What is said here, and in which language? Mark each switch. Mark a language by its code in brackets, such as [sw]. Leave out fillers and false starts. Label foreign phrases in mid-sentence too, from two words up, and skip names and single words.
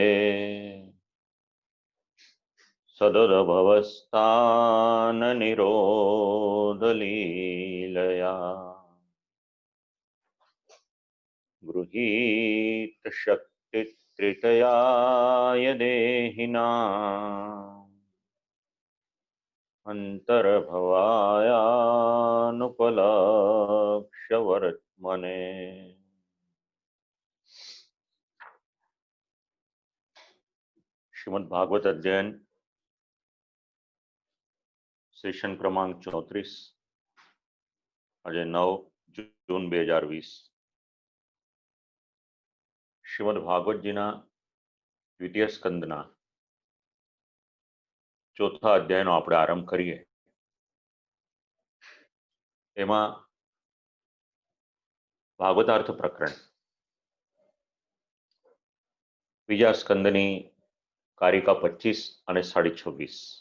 [sa] सददभवस्थाननिरोधलीलया गृहीत शक्तित्रितयाय देहिनाम् अंतर्भवायानुपलक्ष्य वर्त्मने। [gu] શ્રીમદ્ ભાગવત અધ્યયન સેશન ક્રમાંક 34 આજે 9 જૂન 2020 શ્રીમદ ભાગવતજીના દ્વિતીય સ્કંદના ચોથા અધ્યાયનો આપણે આરંભ કરીએ. એમાં ભાગવતાર્થ પ્રકરણ બીજા સ્કંદની કારિકા 25 અને 26.